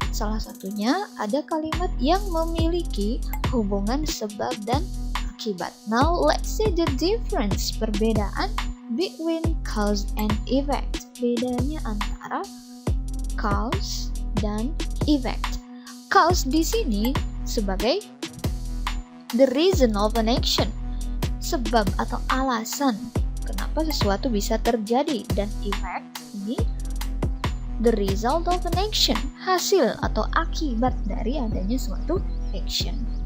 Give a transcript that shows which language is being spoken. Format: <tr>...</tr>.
<id>Salah satunya ada kalimat yang memiliki hubungan sebab dan akibat.</id> <en>Now let's see the difference, perbedaan between cause and effect.</en> <id>Bedanya antara cause dan effect. Cause di sini sebagai</id> <en>the reason of an action,</en> <id>sebab atau alasan kenapa sesuatu bisa terjadi, dan effect ini</id> <en>the result of an action,</en> <id>hasil atau akibat dari adanya suatu action.</id>